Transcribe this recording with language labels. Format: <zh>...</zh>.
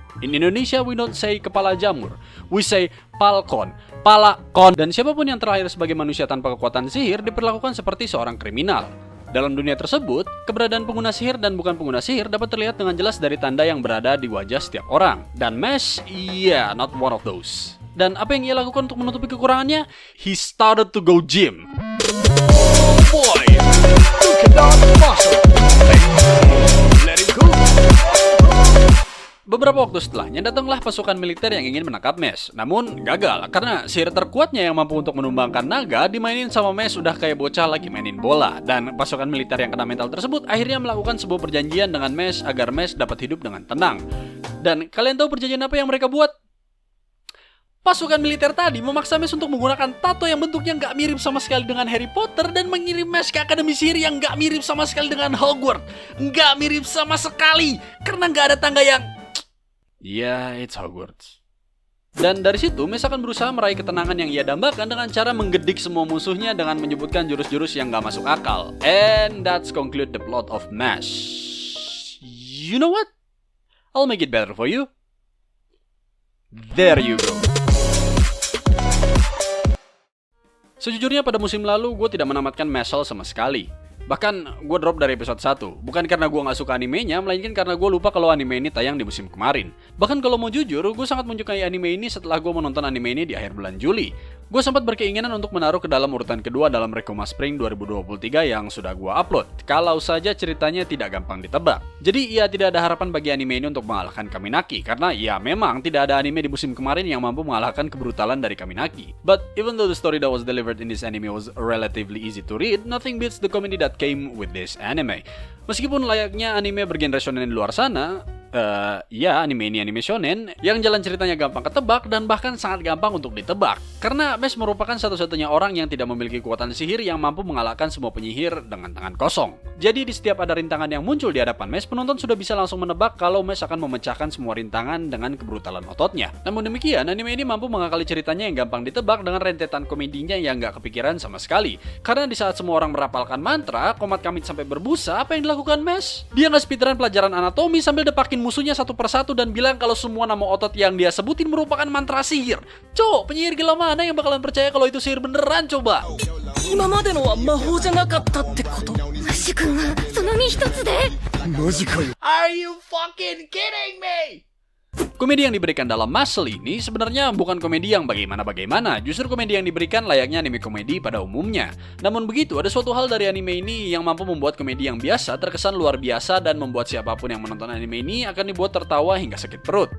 <en>In Indonesia we don't say</en> <id>kepala jamur.</id> <en>We say palkon, palakon.</en> <id>Dan siapapun yang terlahir sebagai manusia tanpa kekuatan sihir diperlakukan seperti seorang kriminal. Dalam dunia tersebut, keberadaan pengguna sihir dan bukan pengguna sihir dapat terlihat dengan jelas dari tanda yang berada di wajah setiap orang.</id> <en>Dan Mash, not one of those.</en> <id>Dan apa yang ia lakukan untuk menutupi kekurangannya?</id> <en>He started to go gym. Boy, you cannot muscle. Let it go.</en> <id>Beberapa waktu setelahnya datanglah pasukan militer yang ingin menangkap Mash. Namun gagal karena sihir terkuatnya yang mampu untuk menumbangkan naga dimainin sama Mash udah kayak bocah lagi mainin bola. Dan pasukan militer yang kena mental tersebut akhirnya melakukan sebuah perjanjian dengan Mash agar Mash dapat hidup dengan tenang. Dan kalian tahu perjanjian apa yang mereka buat? Pasukan militer tadi memaksa Mash untuk menggunakan tato yang bentuknya nggak mirip sama sekali dengan Harry Potter dan mengirim Mash ke akademi sihir yang nggak mirip sama sekali dengan Hogwarts. Nggak mirip sama sekali karena nggak ada tangga yang...</id> <en>it's Hogwarts.</en> <id>Dan dari situ, Mash akan berusaha meraih ketenangan yang ia dambakan dengan cara menggedik semua musuhnya dengan menyebutkan jurus-jurus yang gak masuk akal.</id> <en>And that's conclude the plot of Mash. You know what? I'll make it better for you. There you go.</en> <id>Sejujurnya pada musim lalu, gue tidak menamatkan Mashle sama sekali. Bahkan gue drop dari episode 1. Bukan karena gue gak suka animenya, melainkan karena gue lupa kalau anime ini tayang di musim kemarin. Bahkan kalau mau jujur, gue sangat menyukai anime ini setelah gue menonton anime ini di akhir bulan Juli. Gue sempat berkeinginan untuk menaruh ke dalam urutan kedua dalam Rekoma Spring 2023 yang sudah gue upload. Kalau saja ceritanya tidak gampang ditebak. Jadi tidak ada harapan bagi anime ini untuk mengalahkan Kaminaki. Karena memang tidak ada anime di musim kemarin yang mampu mengalahkan kebrutalan dari Kaminaki.</id> <en>But even though the story that was delivered in this anime was relatively easy to read, nothing beats the comedy that came with this anime.</en> <id>Meskipun layaknya anime bergenre shonen di luar sana, Ya, anime ini anime shonen yang jalan ceritanya gampang ketebak dan bahkan sangat gampang untuk ditebak. Karena Mesh merupakan satu-satunya orang yang tidak memiliki kekuatan sihir yang mampu mengalahkan semua penyihir dengan tangan kosong. Jadi di setiap ada rintangan yang muncul di hadapan Mesh, penonton sudah bisa langsung menebak kalau Mesh akan memecahkan semua rintangan dengan kebrutalan ototnya. Namun demikian, anime ini mampu mengakali ceritanya yang gampang ditebak dengan rentetan komedinya yang gak kepikiran sama sekali. Karena di saat semua orang merapalkan mantra, Komat Kamit sampai berbusa, apa yang dilakukan Mesh? Dia nggak speedrun pelajaran anatomi sambil depakin musuhnya satu persatu dan bilang kalau semua nama otot yang dia sebutin merupakan mantra sihir. Cok, penyihir gila mana yang bakalan percaya kalau itu sihir beneran coba?</id> <ja>今までのは魔法じゃなかったってこと？マジ君がその身一つで？マジかよ。</ja> <en>Are you fucking kidding me?</en> <id>Komedi yang diberikan dalam Muscle ini sebenarnya bukan komedi yang bagaimana-bagaimana, justru komedi yang diberikan layaknya anime komedi pada umumnya. Namun begitu, ada suatu hal dari anime ini yang mampu membuat komedi yang biasa terkesan luar biasa dan membuat siapapun yang menonton anime ini akan dibuat tertawa hingga sakit perut.</id>